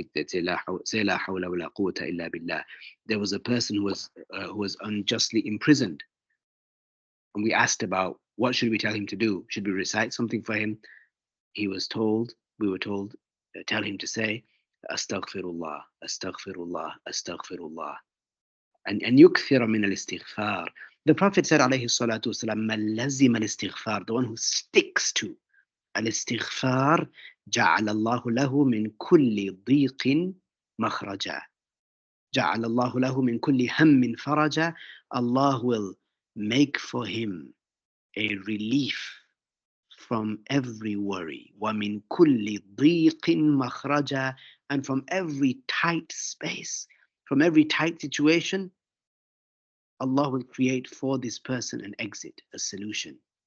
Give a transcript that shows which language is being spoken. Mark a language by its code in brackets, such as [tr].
[en] They'd say [ar] la hawla wa la quwwata illa billah. [en] There was a person who was unjustly imprisoned, and we asked about what should we tell him to do. Should we recite something for him? We were told, tell him to say [ar] astaghfirullah, astaghfirullah, astaghfirullah. [en] And [ar] يكثر من الاستغفار. [en] The Prophet said [ar] عليه الصلاة والسلام من لزم الاستغفار, [en] the one who sticks to [ar] الاستغفار جعل الله له من كل ضيق مخرجا. جعل الله له من كل هم فرجا. [en] Allah will make for him a relief from every worry. [ar] وَمِن كُلِّ ضِيقٍ مَخْرَجًا, [en] and from every tight space, from every tight situation, Allah will create for this person an exit, a solution.